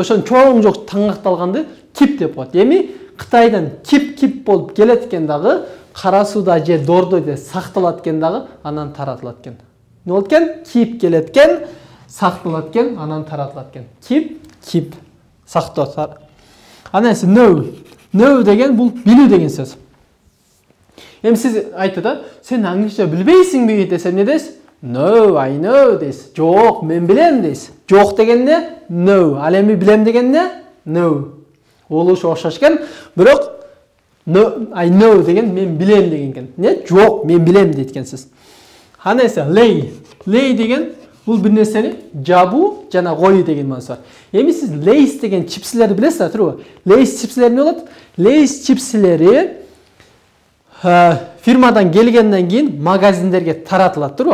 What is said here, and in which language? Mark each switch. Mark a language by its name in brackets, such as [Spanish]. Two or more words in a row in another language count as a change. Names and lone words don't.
[Kyrgyz] Ошон чоң таңгакталганды кип деп коет. Эми Кытайдан кип болуп келет экен дагы, кара сууда же дордойдо сакталат экен дагы, анан таратылат экен. Не болот экен? Кип келет экен, сакталат экен, анан таратылат экен. Кип, сактоо. Анан know деген бул билүү деген сөз. Эми сиз айтты да, сен англисче билбейсиңби десем не дейсиз? [English] No, I know [Kyrgyz] дейсиз. Жок, мен билем дейсиз. Жок деген не? No. Ал эми билем деген не? No. Ол окшош экен, бирок [English] no, I know [Kyrgyz] деген мен билем деген экен. Не? Жок, мен билем дейт экенсиз. Анан lay деген бул бир нерсени жабуу жана коюу деген маанасы бар. Эми сиз Lay's деген чипсилерди билесиз, туурабы? Lay's чипсилери эмне болот? Lay's чипсилери фирмадан келгенден кийин магазиндерге таратылат, туурабы?